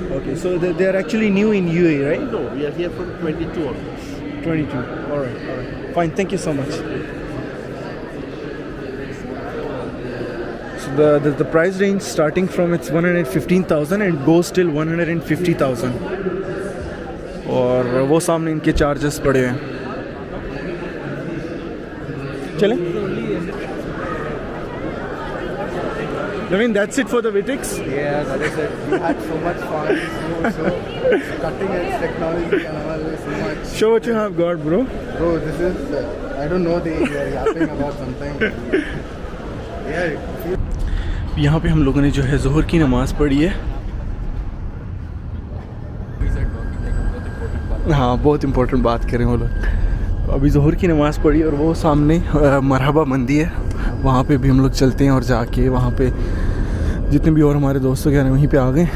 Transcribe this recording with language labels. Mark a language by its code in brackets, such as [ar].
[en] Okay, so they're actually new in UAE, right? No, we are here from 22 onwards. 22. Alright. Fine, thank you so much. So the price range starting from it's 115,000 and goes till 150,000. [hi] और वो सामने इनके charges पड़े हैं. चलें? [en] I mean, that's it for the Vitix. Yeah, that is it. We had so much fun. So cutting edge technology and all this so much. Show what you have got, bro. Bro, this is, I don't know, they are yapping about something. Yeah. [hi] यहाँ पे हम लोगों ने जो है ज़ोहर की नमाज़ पढ़ी है. हाँ, बहुत इम्पोर्टेंट बात करें वो लोग. अभी ज़ोहर की नमाज़ पढ़ी और वो सामने मरहबा मंदी है, वहाँ पे भी हम लोग चलते हैं और जाके वहाँ पे जितने भी और हमारे दोस्त वगैरह वहीं पे आ गए.